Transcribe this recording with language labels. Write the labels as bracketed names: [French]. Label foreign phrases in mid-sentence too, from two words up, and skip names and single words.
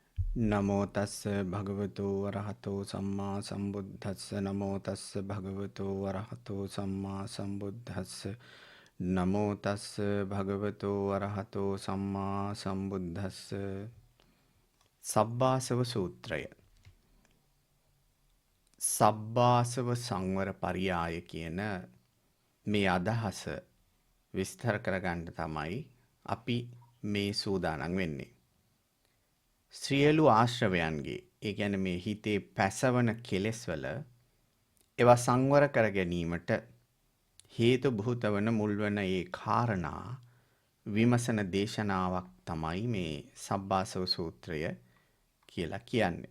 [Pali] නමෝ තස්ස භගවතු වරහතෝ සම්මා සම්බුද්දස්ස නමෝ තස්ස භගවතු වරහතෝ සම්මා සම්බුද්දස්ස නමෝ තස්ස භගවතු වරහතෝ සම්මා සම්බුද්දස්ස [Sinhala] සබ්බාසව සූත්‍රය සබ්බාසව සංවර පරියාය කියන මේ අදහස විස්තර කරගන්න තමයි අපි මේ සූදානම් වෙන්නේ. සියලු ආශ්‍රවයන්ගේ ඒ කියන්නේ මේ හිතේ පැසවන කෙලෙස් වල ඒවා සංවර කර ගැනීමට හේතු භූත වන මුල් වන ඒ කාරණා විමසන දේශනාවක් තමයි මේ සබ්බාසව සූත්‍රය කියලා කියන්නේ.